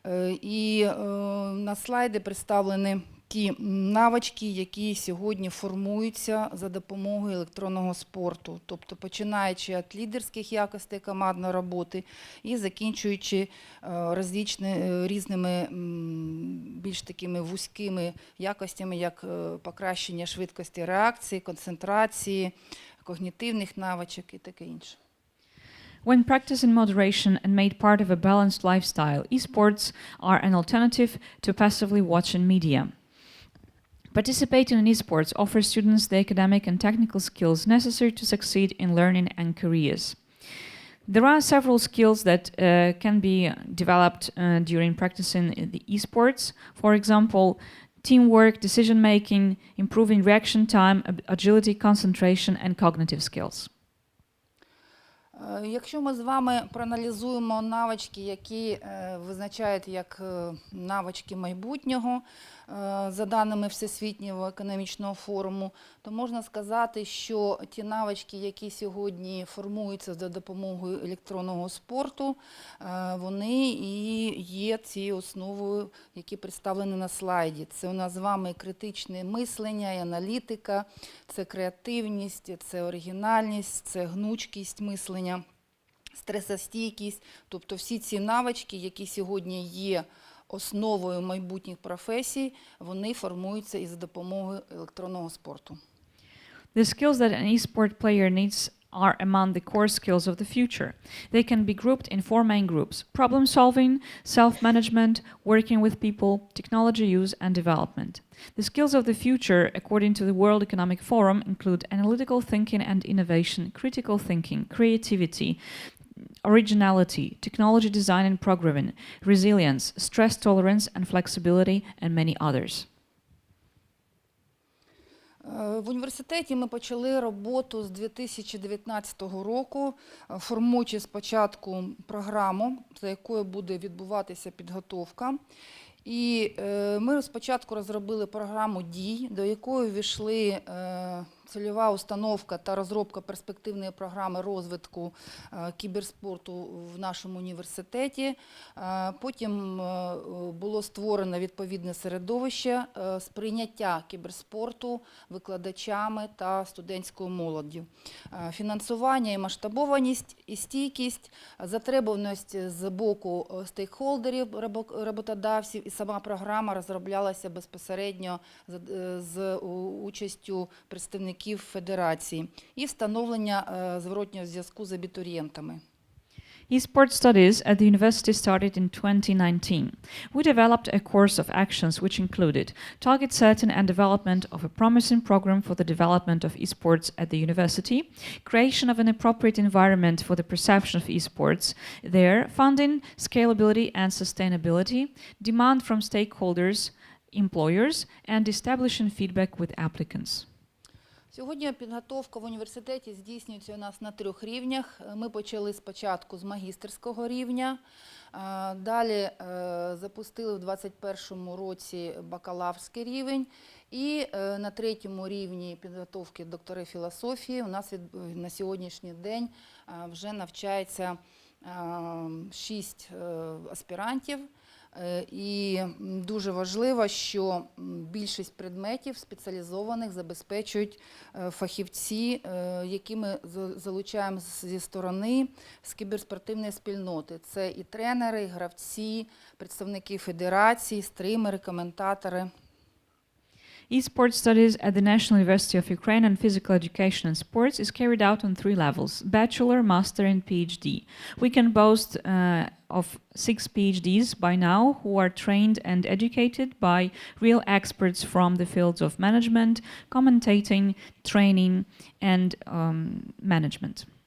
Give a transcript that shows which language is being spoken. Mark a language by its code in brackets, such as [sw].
[uk] І на слайді представлені ті навички, які сьогодні формуються за допомогою електронного спорту, тобто починаючи від лідерських якостей командної роботи і закінчуючи різними більш такими вузькими якостями, як покращення швидкості реакції, концентрації, когнітивних навичок і таке інше. [en] When practiced in moderation and made part of a balanced lifestyle, esports are an alternative to passively watching media. Participating in esports offers students the academic and technical skills necessary to succeed in learning and careers. There are several skills that can be developed during practicing the esports. For example, teamwork, decision-making, improving reaction time, agility, concentration, and cognitive skills. [uk] Якщо ми з вами проаналізуємо навички, які визначають як навички майбутнього, за даними Всесвітнього економічного форуму, то можна сказати, що ті навички, які сьогодні формуються за допомогою електронного спорту, вони і є цією основою, які представлені на слайді. Це у нас з вами критичне мислення і аналітика, це креативність, це оригінальність, це гнучкість мислення, стресостійкість. Тобто всі ці навички, які сьогодні є основою майбутніх професій, вони формуються і за допомогою електронного спорту. [en] The skills that an e-sport player needs are among the core skills of the future. They can be grouped in 4 main groups: problem solving, self-management, working with people, technology use, and development. The skills of the future, according to the World Economic Forum, include analytical thinking and innovation, critical thinking, creativity, originality, technology design and programming, resilience, stress tolerance and flexibility, and many others. [uk] В університеті ми почали роботу з 2019 року, формуючи спочатку програму, за якою буде відбуватися підготовка. І ми спочатку розробили програму дій, до якої ввійшли цільова установка та розробка перспективної програми розвитку кіберспорту в нашому університеті. Потім було створено відповідне середовище сприйняття кіберспорту викладачами та студентською молоддю. Фінансування і масштабованість, і стійкість, затребуваність з боку стейкхолдерів, роботодавців, і сама програма розроблялася безпосередньо з участю представників федерації і встановлення зворотнього зв'язку з абітурієнтами. [en] E-sport studies at the university started in 2019. We developed a course of actions which included target setting and development of a promising program for the development of esports at the university, creation of an appropriate environment for the perception of esports, their funding, scalability and sustainability, demand from stakeholders, employers, and establishing feedback with applicants. [uk] Сьогодні підготовка в університеті здійснюється у нас на 3 рівнях. Ми почали спочатку з магістерського рівня, далі запустили в 2021 році бакалаврський рівень, і на 3-му рівні підготовки доктори філософії у нас на сьогоднішній день вже навчається 6 аспірантів. І дуже важливо, що більшість предметів спеціалізованих забезпечують фахівці, які ми залучаємо зі сторони з кіберспортивної спільноти. Це і тренери, і гравці, представники федерації, стримери, коментатори. [en] E-sports studies at the National University of Ukraine on Physical Education and Sports is carried out on 3 levels: Bachelor, Master and PhD. We can boast of 6 PhDs by now who are trained and educated by real experts from the fields of management, commentating, training and management.